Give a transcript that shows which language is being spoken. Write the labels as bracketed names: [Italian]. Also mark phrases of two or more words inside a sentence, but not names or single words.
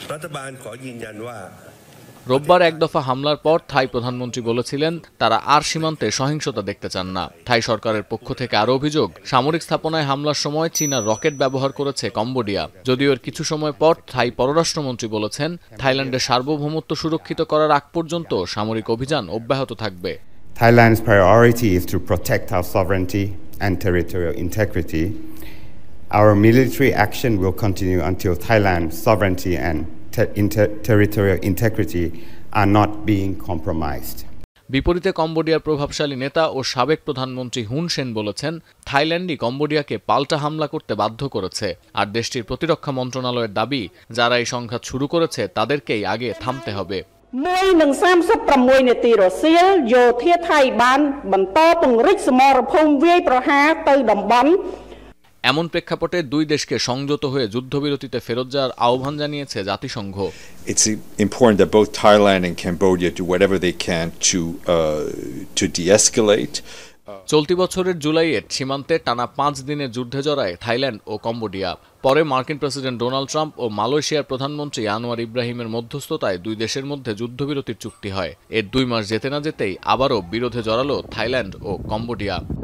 [Bangla] রোববার এক দফা হামলার পর থাই প্রধানমন্ত্রী বলেছিলেন তারা আর সীমান্তে সহিংসতা দেখতে চান না। থাই সরকারের পক্ষ থেকে আরও অভিযোগ, সামরিক স্থাপনায় হামলার সময় চীনা রকেট ব্যবহার করেছে কম্বোডিয়া। যদিও এর কিছু সময় পর থাই পররাষ্ট্রমন্ত্রী বলেছেন থাইল্যান্ডের সার্বভৌমত্ব সুরক্ষিত করার আগ পর্যন্ত সামরিক অভিযান অব্যাহত থাকবে। [English] Thailand's priority is to protect our sovereignty and territorial integrity. Our military action will continue until Thailand's sovereignty and territorial integrity are not being compromised. [Bangla] বিপরীতে কম্বোডিয়ার প্রভাবশালী নেতা ও সাবেক প্রধানমন্ত্রী হুন সেন বলেছেন থাইল্যান্ডই কম্বোডিয়াকে পাল্টা হামলা করতে বাধ্য করেছে। আর দেশটির প্রতিরক্ষা মন্ত্রণালয়ের দাবি, যারা এই সংঘাত শুরু করেছে তাদেরকেই আগে থামতে হবে। [Khmer] 1:36 នាទី រសៀល យោធាថៃបានបន្តពង្រីកសមរភូមិវាយប្រហារទៅតំបន់ [Bangla] এমন প্রেক্ষাপটে দুই দেশকে সংযত হয়ে যুদ্ধবিরতিতে ফেরত যাওয়ার আহ্বান জানিয়েছে জাতিসংঘ। [English] It's important that both Thailand and Cambodia do whatever they can to de-escalate. [Bangla] চলতি বছরের জুলাইয়ে সীমান্তে টানা 5 দিনের যুদ্ধে জড়ায় থাইল্যান্ড ও কম্বোডিয়া। পরে মার্কিন প্রেসিডেন্ট ডোনাল্ড ট্রাম্প ও মালয়েশিয়ার প্রধানমন্ত্রী আনোয়ার ইব্রাহিমের মধ্যস্থতায় দুই দেশের মধ্যে যুদ্ধবিরতির চুক্তি হয়। এর 2 মাস যেতে না যেতেই আবারও বিরোধে জড়ালো থাইল্যান্ড ও কম্বোডিয়া।